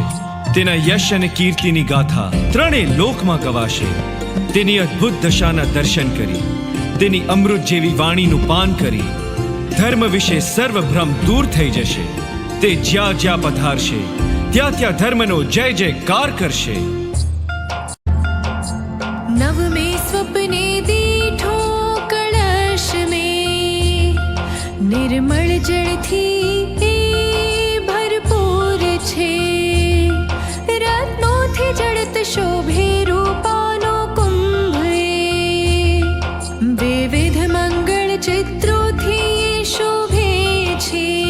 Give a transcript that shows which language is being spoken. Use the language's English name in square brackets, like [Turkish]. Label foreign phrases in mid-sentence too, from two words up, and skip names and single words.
[Gujarati] તેના યશ અને કીર્તિની ગાથા ત્રણેય લોકમાં ગવાશે. તેની અદ્ભુત દશાના દર્શન કરી, તેની અમૃત જેવી વાણીનું પાન કરી ધર્મ વિશે સર્વ ભ્રમ દૂર થઈ જશે. તે જ્યાં જ્યાં પધારશે ત્યાં ત્યાં ધર્મનો જય જયકાર કરશે. નવ મેં સ્વપ્ને દીઠો કળશ મેં નિર્મળ જળ થી ભરપૂર છે. રત્નો થી જડત શોભે રૂપાનો કુંભ વિવિધ મંગળ ચિત્રો થી શોભે છે.